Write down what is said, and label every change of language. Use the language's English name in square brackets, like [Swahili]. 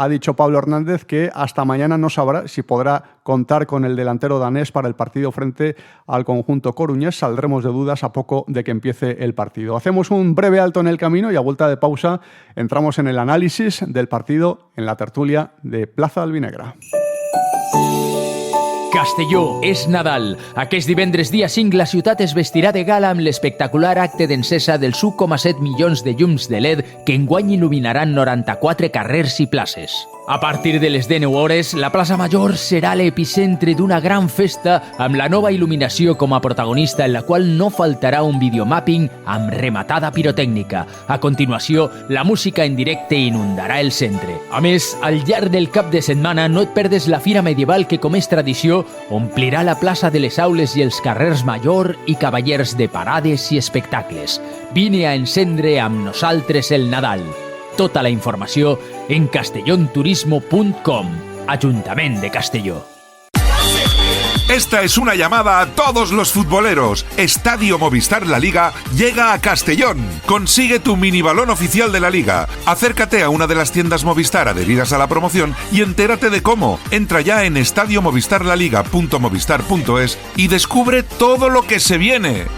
[Spanish] Ha dicho Pablo Hernández que hasta mañana no sabrá si podrá contar con el delantero danés para el partido frente al conjunto coruñés. Saldremos de dudas a poco de que empiece el partido. Hacemos un breve alto en el camino y a vuelta de pausa entramos en el análisis del partido en la tertulia de Plaza Albinegra. [Catalan] Castelló és Nadal. Aquest divendres dia 5 la ciutat es vestirà de gala amb l'espectacular acte d'encesa dels 1,7 milions de llums de LED que enguany il·luminaran 94 carrers i places. A partir de les 19 hores, la plaça Major serà l'epicentre d'una gran festa amb la nova il·luminació com a protagonista, en la qual no faltarà un videomapping amb rematada pirotècnica. A continuació, la música en directe inundarà el centre. A més, al llarg del cap de setmana no et perdes la Fira Medieval que, com és tradició, omplirà la plaça de les Aules i els carrers Major i Cavallers de parades i espectacles. Vine a encendre amb nosaltres el Nadal. Tota la informació en castellonturismo.com. Ajuntament de Castelló. [Spanish] Esta es una llamada a todos los futboleros. Estadio Movistar La Liga llega a Castellón. Consigue tu minibalón oficial de la Liga. Acércate a una de las tiendas Movistar adheridas a la promoción y entérate de cómo. Entra ya en estadiomovistarlaliga.movistar.es y descubre todo lo que se viene.